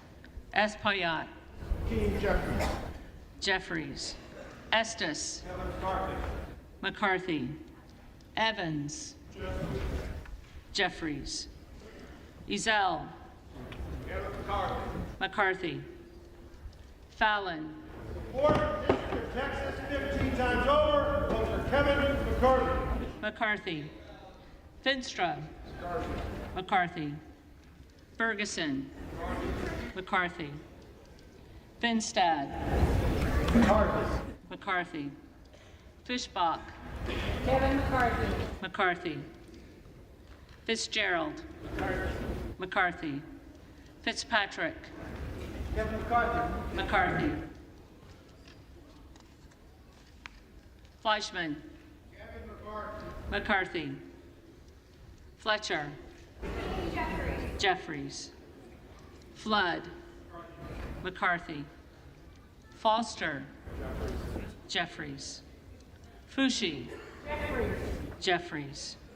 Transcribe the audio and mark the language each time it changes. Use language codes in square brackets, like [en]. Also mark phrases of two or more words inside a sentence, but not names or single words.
[en] Espaillat. Jeffries. Estes. McCarthy. Evans. Jeffries. Ezell. McCarthy. Fallon. Fourth District of Texas, 15 times over. Vote for Kevin McCarthy. McCarthy. Finstra. McCarthy. Ferguson. McCarthy. Finstad. McCarthy. Fishbach. Kevin McCarthy. McCarthy. Fitzgerald. McCarthy. Fitzpatrick. Kevin McCarthy. McCarthy. Fleischman. Kevin McCarthy. McCarthy. Fletcher. Jeffries. Flood. McCarthy. Foster. Jeffries. Fushi. Jeffries.